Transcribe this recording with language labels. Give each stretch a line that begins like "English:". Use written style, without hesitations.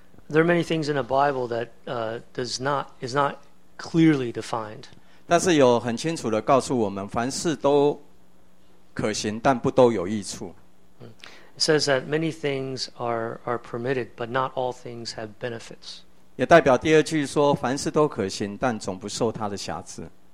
English: There are many things in the Bible that is not clearly defined.
Chinese: 但是有很清楚的告诉我们，凡事都可行，但不都有益处。
English: It says that many things are permitted, but not all things have benefits.
Chinese: 也代表第二句说，凡事都可行，但总不受他的瑕疵。